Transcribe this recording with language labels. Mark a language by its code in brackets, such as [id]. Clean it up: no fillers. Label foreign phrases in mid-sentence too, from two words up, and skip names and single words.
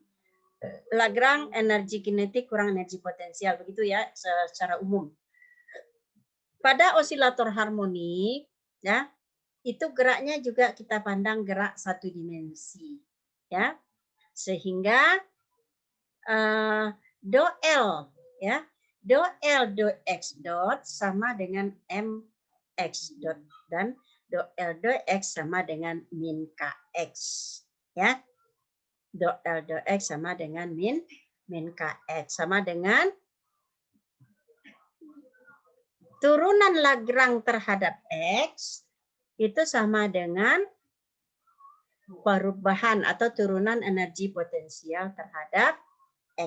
[id] Lagrange energi kinetik kurang energi potensial, begitu ya secara umum. Pada osilator harmonik, ya, itu geraknya juga kita pandang gerak satu dimensi, ya, sehingga do L, ya, do L do X dot sama dengan MX dot dan do L do X sama dengan min KX, ya, do L do X sama dengan min KX sama dengan turunan Lagrange terhadap X itu sama dengan perubahan atau turunan energi potensial terhadap X.